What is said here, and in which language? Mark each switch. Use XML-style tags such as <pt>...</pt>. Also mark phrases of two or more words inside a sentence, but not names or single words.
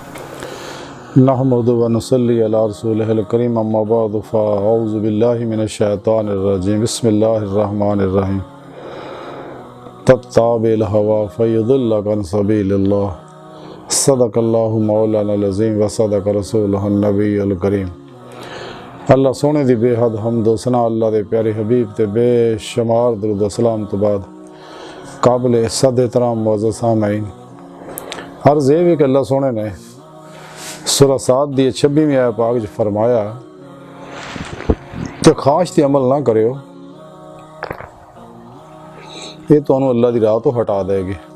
<ar>نحمده ونصلي على رسوله الكريم أما بعد فأعوذ بالله من الشيطان الرجيم بسم الله الرحمن الرحيم. تتبع الهوى فيضلك عن سبيل الله صدق الله مولانا العظيم وصدق رسوله النبي الكريم.</ar> <pa>اللہ سوہنے دی بے حد حمد و ثنا اللہ دے پیارے حبیب تے بے شمار درود و سلام توں بعد قابل عزت احترام معزز سامعین، عرض یہ بھی کہ اللہ سوہنے نے سورہ ص دی 26ویں آیت پاک چ فرمایا کہ خواہش تے عمل نہ کریو، یہ تو اللہ دی راہ توں ہٹا دیگی.</pa>